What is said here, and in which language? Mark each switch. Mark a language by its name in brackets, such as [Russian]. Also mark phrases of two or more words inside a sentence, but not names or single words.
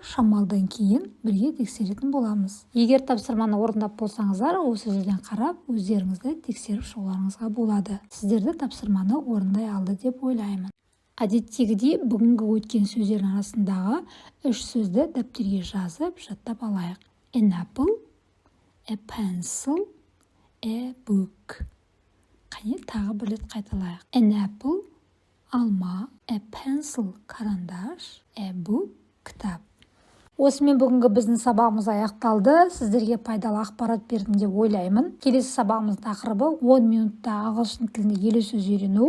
[Kazakh] Шамалдан кейін бірге тексеретін боламыз. Егер тапсырманы орындап болсаңыздар, осы жерден қарап, өздеріңізді тексеріп шығуларыңызға болады. Сіздерді тапсырманы орындай алды деп ойлаймын. Әдеттегідей бүгінгі өткен сөздердің арасындағы 3 сөзді дәптерге жазып, жаттап алайық. [English] An apple, a pencil, a book. [Kazakh] Қане тағы бір рет қайталайық. [English] An apple, алма, a pencil, карандаш, a book, кітап. [Kazakh] Осымен бүгінгі біздің сабағымыз аяқталды. Сіздерге пайдалы ақпарат бердім деп ойлаймын. Келесі сабағымыз тақырыбы 10 минутта ағылшын тілінде 50 сөз үйрену.